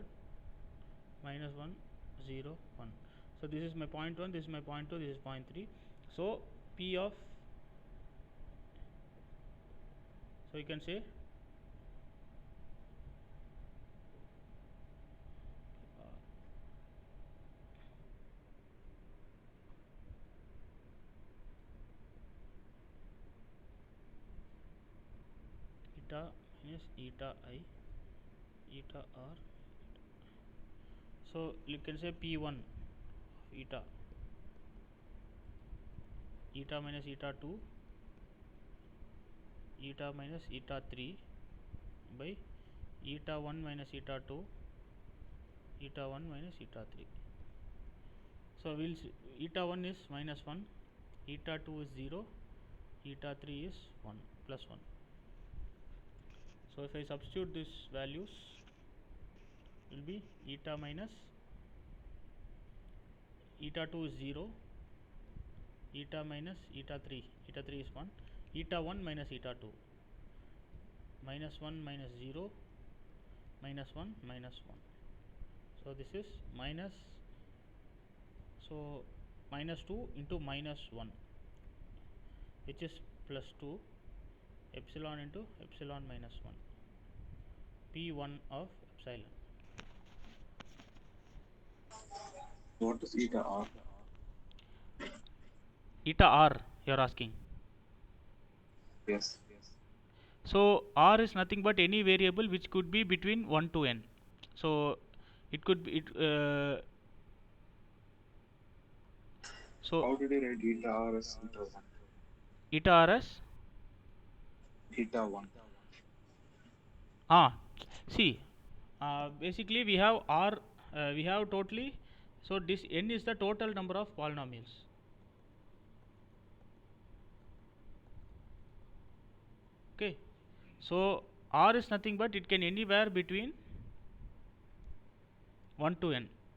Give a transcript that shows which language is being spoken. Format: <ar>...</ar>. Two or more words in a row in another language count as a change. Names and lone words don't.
<en>Minus 1, 0, 1. So this is my point 1, this is my point 2, this is point 3. So P of, so you can say eta minus eta I, eta r. So you can say P1 eta, eta minus eta 2, eta minus eta 3 by eta 1 minus eta 2, eta 1 minus eta 3. So we'll see eta 1 is minus 1, eta 2 is 0, eta 3 is 1 plus 1. So if I substitute these values, will be eta minus eta 2 is 0, eta minus eta 3 is 1, eta 1 minus eta 2, minus 1 minus 0, minus 1 minus 1. So this is minus, so minus 2 into minus 1, which is plus 2, epsilon into epsilon minus 1, p1 of epsilon. What is eta r? Eta r you are asking? Yes. So r is nothing but any variable which could be between 1 to n. So it could be so How did you write eta r as eta 1? eta r as Eta 1. see, basically we have r, we have totally, so this n is the total number of polynomials. Okay, so r is nothing but it can anywhere between 1 to n.</en>